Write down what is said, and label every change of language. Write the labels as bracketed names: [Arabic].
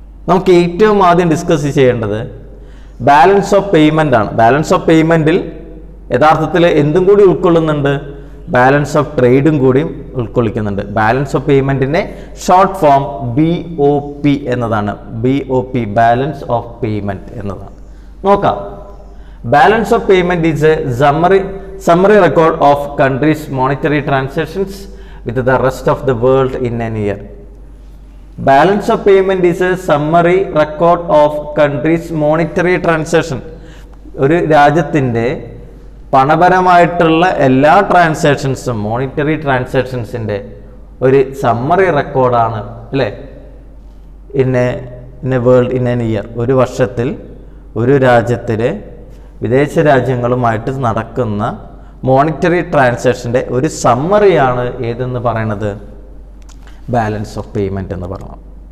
[Malayalam] നമുക്ക് ഏറ്റവും ആദ്യം ഡിസ്കസ് ചെയ്യേണ്ടത് ബാലൻസ് ഓഫ് പേയ്മെൻ്റ് ആണ്. ബാലൻസ് ഓഫ് പേയ്മെൻറ്റിൽ യഥാർത്ഥത്തിൽ എന്തും കൂടി ഉൾക്കൊള്ളുന്നുണ്ട്? ബാലൻസ് ഓഫ് ട്രേഡും കൂടി ഉൾക്കൊള്ളിക്കുന്നുണ്ട്. Balance of പേയ്മെൻറ്റിൻ്റെ short form BOP എന്നതാണ്. BOP, ബാലൻസ് ഓഫ് പേയ്മെൻറ്റ് എന്നതാണ്. നോക്കാം. [English] Balance of payment is a summary record of countries' monetary transactions with the rest of the world in an year. Balance of payment is a summary record of countries' monetary transaction. [Malayalam] ഒരു രാജ്യത്തിൻ്റെ പണപരമായിട്ടുള്ള എല്ലാ ട്രാൻസാക്ഷൻസും, monetary ട്രാൻസാക്ഷൻസിൻ്റെ ഒരു summary റെക്കോർഡാണ് അല്ലേ [English] in a world in an year, [Malayalam] ഒരു വർഷത്തിൽ ഒരു രാജ്യത്തിലെ വിദേശ രാജ്യങ്ങളുമായിട്ട് നടക്കുന്ന മോണിറ്ററി ട്രാൻസാക്ഷൻ്റെ ഒരു സമ്മറിയാണ് ഏതെന്ന് പറയുന്നത് ബാലൻസ് ഓഫ് പേയ്മെൻറ്റ് എന്ന് പറയുന്നത്.